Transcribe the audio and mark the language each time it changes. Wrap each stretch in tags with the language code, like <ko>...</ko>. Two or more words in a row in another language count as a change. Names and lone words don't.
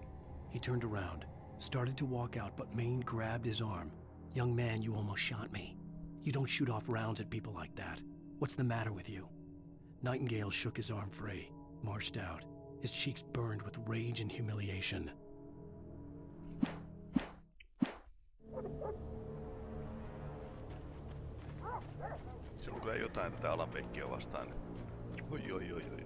<en>He turned around, started to walk out, but Maine grabbed his arm. "Young man, you almost shot me. You don't shoot off rounds at people like that. What's the matter with you?" Nightingale shook his arm free, marched out. His cheeks burned with rage and humiliation.</en> <fi>Se on kyllä jotain tätä Alanpekkiä vastaan. Oi.</fi>